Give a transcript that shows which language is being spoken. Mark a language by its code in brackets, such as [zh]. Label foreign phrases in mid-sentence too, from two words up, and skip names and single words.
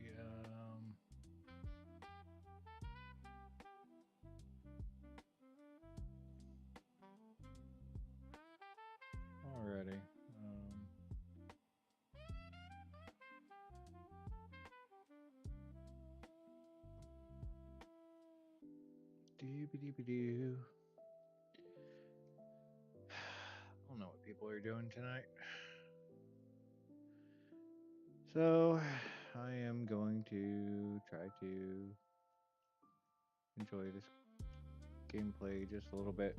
[en] Alrighty. Doo-ba-doo-ba-doo. I don't know what people are doing tonight. So I am going to try to enjoy this gameplay just a little bit.